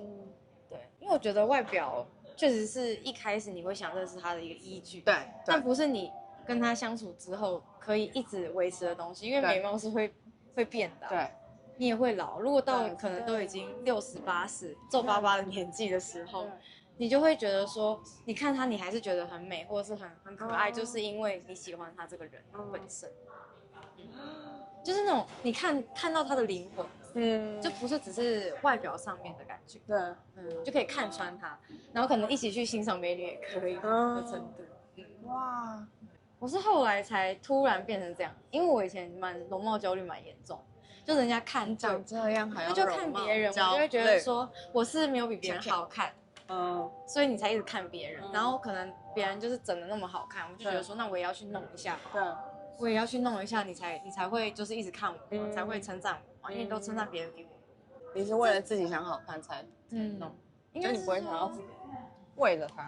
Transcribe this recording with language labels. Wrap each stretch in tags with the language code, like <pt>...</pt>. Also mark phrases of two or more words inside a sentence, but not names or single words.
<zh>對，因為我覺得外表確實是一開始你會想認識他的一個依據，对，但不是你跟他相處之後可以一直維持的東西，因為美貌是會變的，对，你也會老。如果到可能都已經60、80、皺巴巴的年紀的時候，你就會覺得說，你看他你還是覺得很美，或者是很可愛，就是因為你喜歡他這個人本身，就是那種你看到他的靈魂。就不是只是外表上面的感觉，对，就可以看穿他，然后可能一起去欣賞美女也可以的程度。哇，我是後來才突然變成這樣，因為我以前容貌焦慮蠻嚴重，就人家看長這樣還要就看別人，我就會覺得說我是沒有比別人好看，所以你才一直看別人，然後可能別人就是整得那麼好看，我就覺得說那我也要去弄一下，對，我也要去弄一下，你才會就是一直看我，才會稱讚我。因為你都称讚別人給我，你是為了自己想好看才弄，就你不會想要為了他。</zh>